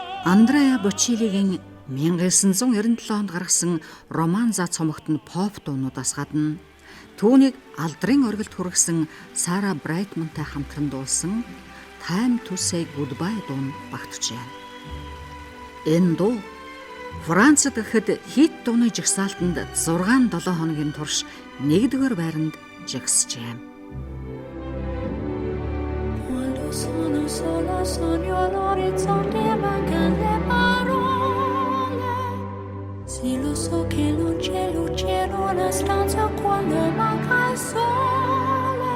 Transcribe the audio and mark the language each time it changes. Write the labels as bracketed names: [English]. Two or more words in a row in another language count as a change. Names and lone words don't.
[Mongolian] Андреа Бочелигийн 1997 онд гаргасан Романза цомогт нь поп дуунуудаас гадна түүнийг алдрын оргилд хүргэсэн Сара Брайтмантай хамтран дуулсан Time to Say Goodbye дуу нь багтжээ. Энэ дуу Францад гэхэд хит дууны жагсаалтанд 6-7 хоногийн турш 1-р байранд жагсжээ. [Italian] Sono solo sogno all'orizzonte mancano le parole. Sì, lo so che non c'è luce in una stanza quando manca il sole.